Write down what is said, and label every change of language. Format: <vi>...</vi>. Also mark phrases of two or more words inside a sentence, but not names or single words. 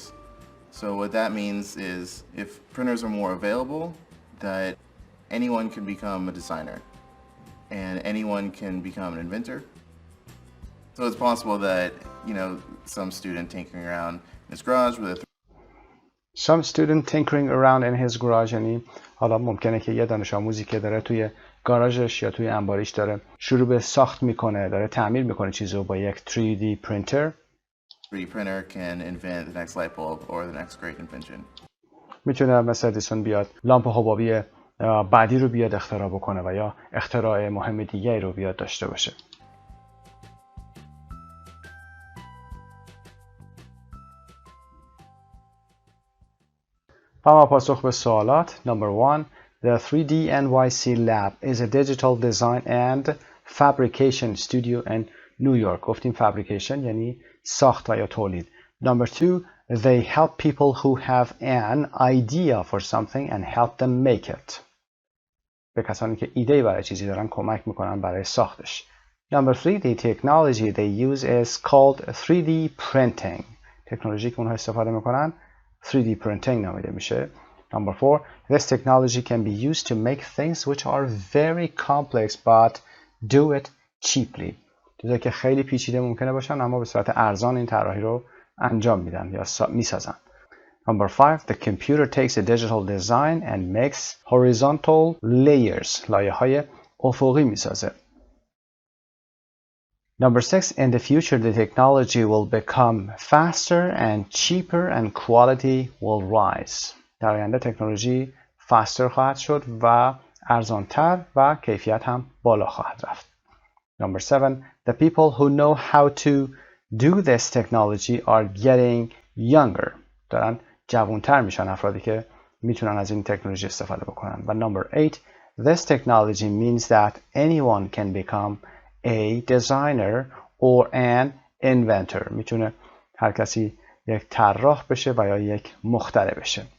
<en>So what that means is if printers are more available, that anyone can become a designer and anyone can become an inventor. So it's possible that, you know, some student tinkering around in his garage with a Some student tinkering around in his garage،</en> <fa>یعنی حالا ممکنه که یه دانش آموزی که داره توی گاراژش یا توی انباریش داره شروع به ساخت میکنه، داره تعمیر میکنه چیزو با یک</fa> <en>3D printer. 3D printer can invent the next light bulb or the next great invention.</en> <fa>میتونه مثل ادیسون بیاد لامپ حبابی بعدی رو بیاد اختراع بکنه و یا اختراع مهم دیگری رو بیاد داشته باشه. و ما پاسخ به سوالات.</fa> <en>Number 1. The 3D NYC lab is a digital design and fabrication studio in New York.</en> <fa>گفتیم fabrication یعنی ساخت و یا تولید.</fa> <en>Number 2. They help people who have an idea for something and help them make it.</en> <fa>به کسانی که ایده برای چیزی دارن کمک میکنن برای ساختش.</fa> <en>Number 3. The technology they use is called 3D printing.</en> <fa>تکنولوژی که اونها استفاده میکنن</fa> <en>3D printing</en> <fa>نامیده میشه.</fa> <en>Number 4. This technology can be used to make things which are very complex but do it cheaply.</en> <fa>چیزایی که خیلی پیچیده ممکنه باشن اما به صورت ارزان این طراحی رو انجام میدن یا میسازن.</fa> <en>Number 5. The computer takes a digital design and makes horizontal layers.</en> <fa>لایه‌های افقی میسازه.</fa> <en>Number 6. In the future, the technology will become faster and cheaper and quality will rise.</en> <fa>در آینده تکنولوژی faster خواهد شد و ارزانتر و کیفیت هم بالا خواهد رفت.</fa> <en>Number 7. The people who know how to do this technology are getting younger.</en> <fa>دارن جوانتر میشن افرادی که میتونن از این تکنولوژی استفاده بکنن.</fa> <en>و Number 8. This technology means that anyone can become a designer or an inventor.</en> <fa>میتونه هر کسی یک طراح بشه و یا یک مخترع بشه.</fa>